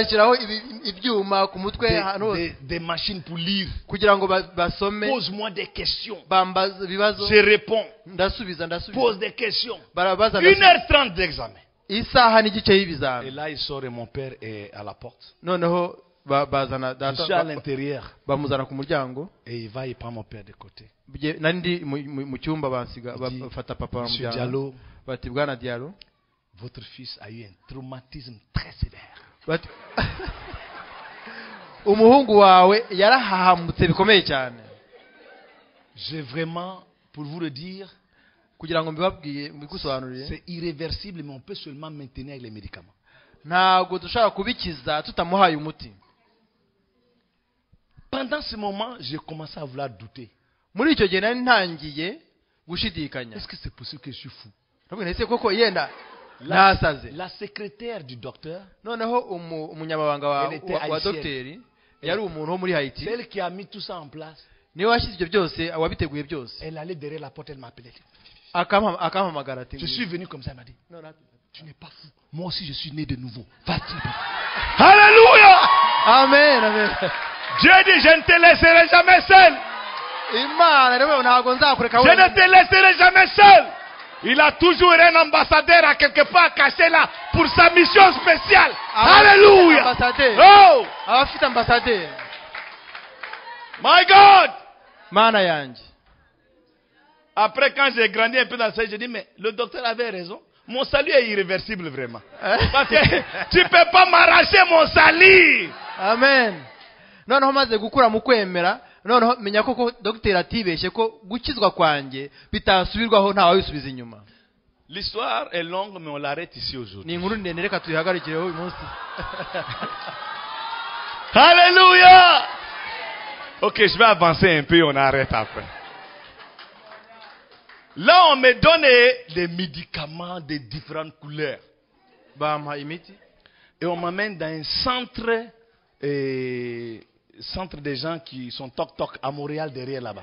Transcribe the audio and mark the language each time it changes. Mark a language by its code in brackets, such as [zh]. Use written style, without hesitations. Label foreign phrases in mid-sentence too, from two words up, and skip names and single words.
[fr] Des machines pour lire. Pose-moi des questions. Je réponds. Pose des questions. 1h30 d'examen. Et là il sort et mon père est à la porte. Je suis à l'intérieur. [rw] bamuzana ku muryango [fr] Et il va y prendre mon père de côté. [rw] nari ndi mu cyumba bafata papa [fr] Monsieur [rw] bamujyana [fr] Diallo, [rw] bati bwana Diallo [fr] votre fils a eu un traumatisme très sévère. [rw] bati umuhungu wawe yarahahamutse bikomeye cyane. [fr] J'ai vraiment, pour vous le dire, [rw] kugira ngo mbigusobanurire, [fr] c'est irréversible, mais on peut seulement maintenir avec les médicaments. [rw] ntago dushaka kubikiza tutamuhaye umuti. [fr] Pendant ce moment, j'ai commencé à vouloir douter. [rw] muri icyo gihe nari ntangiye gushidikanya. [fr] Est-ce que c'est possible que je suis fou? [rw] koko yenda nasaze. [fr] La secrétaire du docteur, [rw] noneho umunyamabanga wa docteur yari umuntu wo muri Haïti, [fr] celle qui a mis tout ça en place, [rw] niwe washyize ibyo byose, wabiteguye byose. [fr] elle allait derrière la porte, elle m'appelait. [rw] akampamagara ati [fr] Je suis venu comme ça, elle m'a dit, tu n'es pas fou. Moi aussi, je suis né de nouveau. Va-t-il? Alléluia. Amen, amen. Dieu dit, je ne te laisserai jamais seul. Je ne te laisserai jamais seul. Il a toujours un ambassadeur à quelque part caché là pour sa mission spéciale. Alléluia. [en] Oh. My God. [rw] Mana yanjye. [fr] Après, quand j'ai grandi un peu dans ça, j'ai dit, mais le docteur avait raison. Mon salut est irréversible vraiment. Parce que tu ne peux pas m'arracher mon salut. Amen. [rw] Noneho maze gukura mu kwemera, noneho menya koko Dr. atibeshye ko gukizwa kwanjye bitasubirwaho nta wabisubiza inyuma. [fr] L'histoire est longue, mais on l'arrête ici aujourd'hui. [rw] Ni inkuru ndende, reka tuyihagarikireho uyu munsi. [fr] Alléluia. Ok, je vais avancer un peu, on arrête après. Là, on me donne des médicaments de différentes couleurs. Et on m'amène dans un centre des gens qui sont toc-toc à Montréal, derrière là-bas.